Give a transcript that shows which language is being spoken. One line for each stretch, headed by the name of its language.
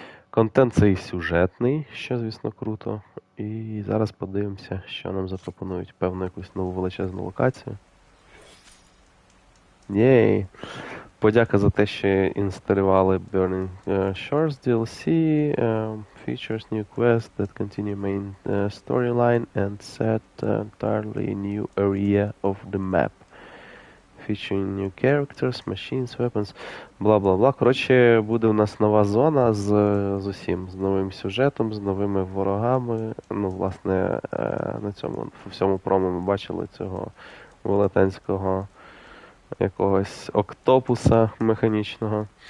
Ukrainian: Контент цей сюжетний, що, звісно, круто. І зараз подивимося, що нам запропонують. Певно, якусь нову величезну локацію. Єй! Подяка за те, що інсталювали Burning Shores DLC.
English: Features new quests that continue main storyline and set entirely new area of the map. Featuring new characters, machines, weapons, бла-бла-бла.
Ukrainian: Коротше, буде у нас нова зона з усім. З новим сюжетом, з новими ворогами. Ну, власне, на цьому, в всьому промо ми бачили цього велетенського якогось октопуса механічного.